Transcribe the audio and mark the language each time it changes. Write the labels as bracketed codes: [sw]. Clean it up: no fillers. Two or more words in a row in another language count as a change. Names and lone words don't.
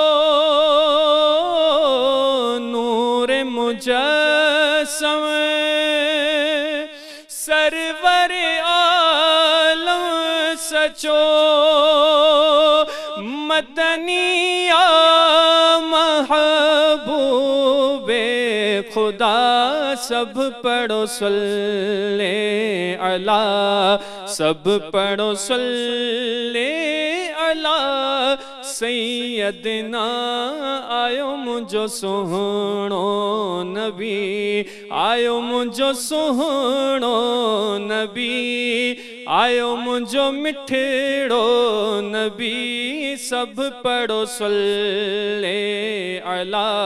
[sd] नूर मुजस्सम सरवर आलम सचो, मदनिया महबूबे खुदा। सब पढ़ो [ar] صل على, [sd] सब पढ़ो [ar] صل على سيدنا, [sd] आयो मुंहिंजो सुहिणो नबी। आयो मुंहिंजो सुहिणो नबी, आयो मुंहिंजो मिठड़ो नबी सब पढ़ो [ar] صل على